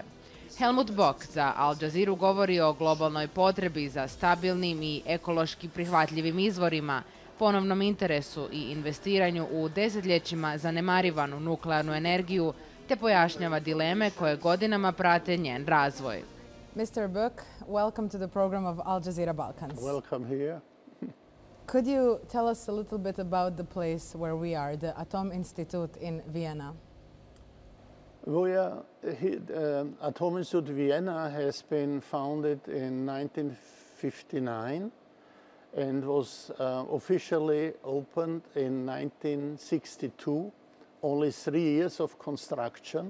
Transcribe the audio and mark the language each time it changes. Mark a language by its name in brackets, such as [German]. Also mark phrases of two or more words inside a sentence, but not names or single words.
[Croatian] Helmuth Boeck za Al Jazeeru govori o globalnoj potrebi za stabilnim i ekološki prihvatljivim izvorima, ponovnom interesu i investiranju u desetljećima zanemarivanu nuklearnu energiju, te pojašnjava dileme koje godinama prate njen razvoj. [English] Mr. Boeck, welcome to the program of Al Jazeera Balkans. Welcome here. Could you tell us a little bit about the place where we are, the Atom Institute in Vienna? Atom Institute Vienna has been founded in 1959 and was officially opened in 1962, only 3 years of construction.